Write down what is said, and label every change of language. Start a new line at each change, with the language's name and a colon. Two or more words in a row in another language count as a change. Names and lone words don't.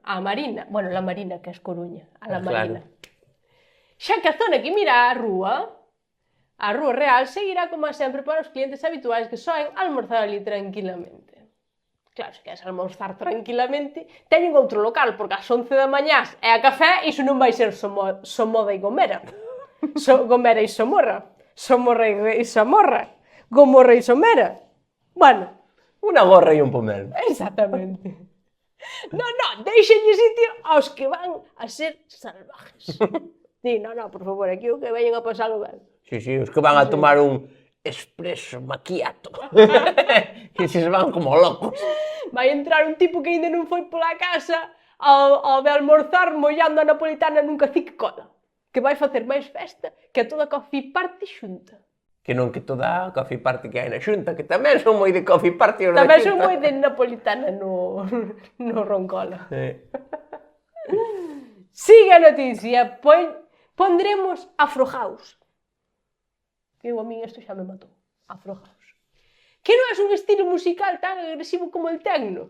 Galician: A Marina, bueno, la Marina que é Coruña, a la Marina. Xa que a zona que mira a rúa real, seguirá como sempre para os clientes habituais que soen almorzar ali tranquilamente. Claro, se queres almorzar tranquilamente, teñen outro local, porque ás 11 da mañá é a café, iso non vai ser Somoda e Gomera. Gomera e Somorra. Somorra e Samorra. Gomorra e Somera. Bueno. Unha gorra e un pomelo. Exactamente. Non, deixenlle sitio aos que van a ser salvajes. Sí, non, por favor, aquí o que veñen a pasalo ben. Sí, os que van a tomar un espresso macchiato. Que se van como locos. Vai entrar un tipo que ainda non foi pola casa ao de almorzar mollando a napolitana nun cacique cola. Que vai facer máis festa que a toda a
English: coffee party
Galician: xunta. Que non que toda a
English: coffee party
Galician: que hai na xunta, que tamén son moi de
English: coffee party.
Galician: Tamén son moi de napolitana no roncola. Sigue a noticia, pondremos Afro House. Que a min isto xa me matou. Afro House. Que non é un estilo musical tan agresivo como el techno.